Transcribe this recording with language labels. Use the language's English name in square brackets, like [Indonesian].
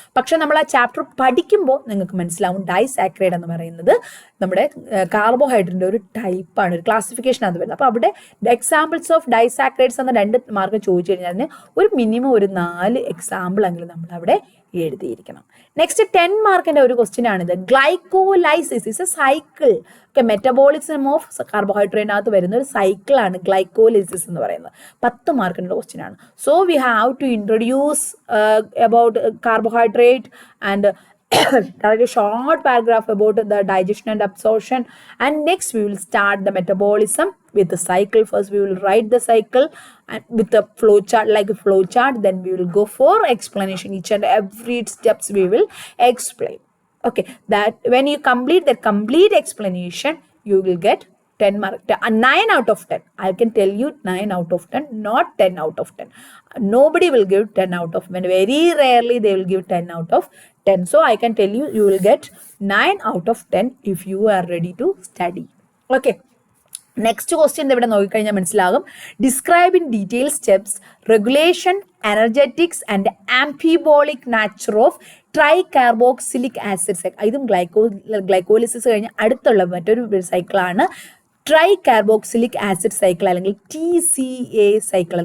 [Malayalam] പക്ഷെ നമ്മൾ ആ ചാപ്റ്റർ പഠിക്കുമ്പോൾ നിങ്ങൾക്ക് മനസ്സിലാവും ഡൈസാക്രൈഡ് എന്ന് പറയുന്നത് നമ്മുടെ കാർബോഹൈഡ്രേറ്റിന്റെ ഒരു ടൈപ്പാണ്, ഒരു ക്ലാസിഫിക്കേഷൻ അത് വരുന്നത്. അപ്പോൾ അവിടെ എക്സാമ്പിൾസ് ഓഫ് ഡൈസാക്രൈഡ്സ് എന്ന 2 മാർക്ക് ചോദിച്ചു കഴിഞ്ഞാൽ അതിന് ഒരു മിനിമം ഒരു 4 എക്സാമ്പിൾ എങ്കിലും നമ്മൾ അവിടെ എഴുതിയിരിക്കണം. നെക്സ്റ്റ് 10 മാർക്കിന്റെ ഒരു ക്വസ്റ്റ്യൻ ആണിത്. [English] Glycolysis is a cycle. [Malayalam] Okay, metabolism of കാർബോഹൈഡ്രേറ്റിനകത്ത് വരുന്ന ഒരു സൈക്കിളാണ് ഗ്ലൈക്കോലൈസിസ് എന്ന് പറയുന്നത്. 10 മാർക്കിന്റെ ക്വസ്റ്റ്യൻ ആണ്. [English] So we have to introduce about carbohydrate and there is a short paragraph about the digestion and absorption, and next we will start the metabolism with the cycle. First we will write the cycle and with a flow chart, like a flow chart, then we will go for explanation. Each and every steps we will explain. Okay, that when you complete the complete explanation, you will get 10 mark, 9 out of 10. I can tell you 9 out of 10, not 10 out of 10. Nobody will give 10 out of 10. Very rarely they will give 10 out of 10. So I can tell you, you will get 9 out of 10 if you are ready to study. Okay. [Malayalam] Next question ഇവിടെ നോക്കിക്കഴിഞ്ഞാൽ മനസ്സിലാകും. [English] Describe in detail steps, regulation, energetics and amphibolic nature of tricarboxylic acid. [Malayalam] ഇതും glycolysis കഴിഞ്ഞ് അടുത്തുള്ള മറ്റൊരു സൈക്കിളാണ് try carboxylic acid cycle, അല്ലെങ്കിൽ TCA cycle.